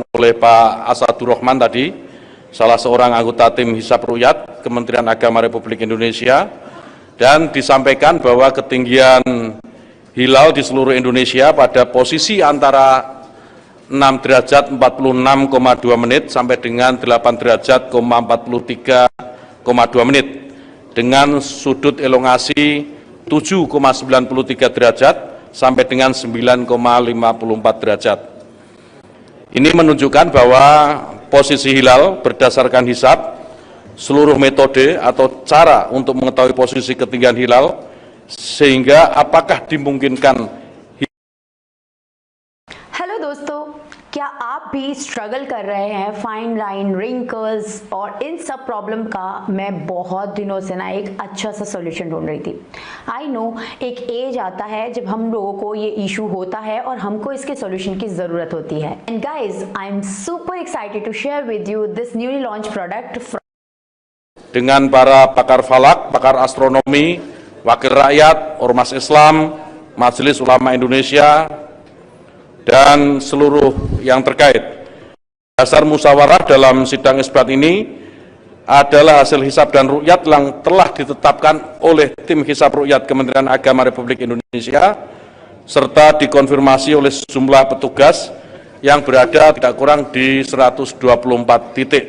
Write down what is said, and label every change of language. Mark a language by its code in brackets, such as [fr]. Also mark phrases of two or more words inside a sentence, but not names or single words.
[id] oleh Pak Asadur Rahman tadi, salah seorang anggota tim Hisab Ru'yat Kementerian Agama Republik Indonesia, dan disampaikan bahwa ketinggian hilal di seluruh Indonesia pada posisi antara 6 derajat 46,2 menit sampai dengan 8 derajat 43,2 menit dengan sudut elongasi 7,93 derajat sampai dengan 9,54 derajat. Ini menunjukkan bahwa posisi hilal berdasarkan hisab, seluruh metode atau cara untuk mengetahui posisi ketinggian hilal, sehingga apakah dimungkinkan. [hi] हेलो दोस्तों, क्या आप भी स्ट्रगल कर रहे हैं [en] fine line, wrinkles [hi] और इन सब प्रॉब्लम का मैं बहुत दिनों से ना एक अच्छा सा सॉल्यूशन ढूंढ रही थी। [en] I know [hi] एक एज आता है जब हम लोगों को ये इशू होता है और हमको इसके सॉल्यूशन की ज़रूरत होती है। [en] And guys, I am super excited to share with you this newly launch product [id] dengan para pakar falak, pakar astronomi, wakil rakyat, ormas Islam, Majelis Ulama Indonesia, dan seluruh yang terkait. Dasar musyawarah dalam sidang isbat ini adalah hasil hisab dan ru'yat yang telah ditetapkan oleh tim hisab ru'yat Kementerian Agama Republik Indonesia, serta dikonfirmasi oleh sejumlah petugas yang berada tidak kurang di 124 titik.